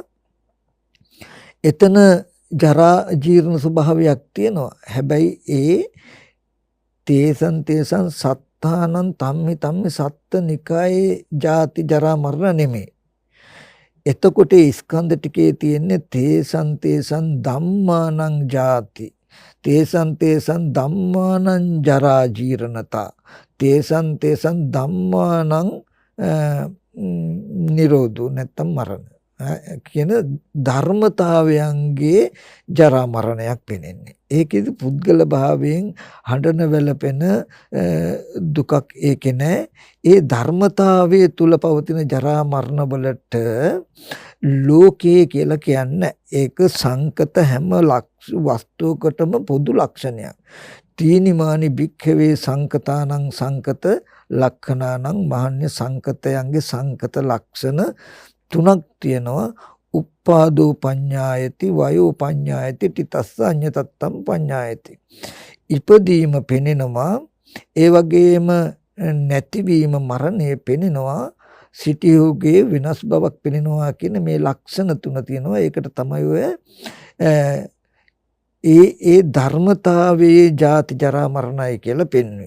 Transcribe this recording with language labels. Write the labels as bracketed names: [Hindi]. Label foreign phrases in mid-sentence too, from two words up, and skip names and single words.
[Sinhala] එතන ජරා ජීර්ණ ස්වභාවයක් තියෙනවා. හැබැයි ඒ [Pali] තේසන් සත්තානං තම්මි සත්ත නිකායේ ජාති ජරා මරණ නෙමෙයි. [Sinhala] එතකොට ස්කන්ධ ටිකේ තියෙන්නේ [Pali] තේසන් ධම්මානං ජාති, තේසන් ධම්මානං ජරා ජීර්ණතා, තේසන් ධම්මානං නිරෝධෝ [Sinhala] නැත්තම් මරණ කියන ධර්මතාවයන්ගේ ජරා මරණයක් පෙනෙන්නේ. ඒකෙදි පුද්ගල භාවයෙන් හඬන වැළපෙන දුකක් ඒකේ නැහැ. ඒ ධර්මතාවයේ තුල පවතින ජරා මරණ වලට ලෝකයේ කියලා කියන්නේ ඒක සංකත හැම වස්තුවකටම පොදු ලක්ෂණයක්. [Pali] තීනිමානි භික්ඛවේ සංකතානං සංකත ලක්ඛනානං මහන්නේ [Sinhala] සංකතයන්ගේ සංකත ලක්ෂණ තුනක් තියෙනවා. [Pali] උප්පාදෝ පඤ්ඤායති, වයෝ පඤ්ඤායති, තිතස්ස අඤ්ඤතත්තම් පඤ්ඤායති. [Sinhala] ඉපදීම පෙනෙනවා, ඒ වගේම නැතිවීම මරණය පෙනෙනවා, සිටියෝගේ වෙනස් බවක් පෙනෙනවා කියන මේ ලක්ෂණ තුන තියෙනවා. ඒකට තමයි ඔය ඒ ධර්මතාවයේ ජාති ජරා මරණයි කියලා පෙන්වන්නේ.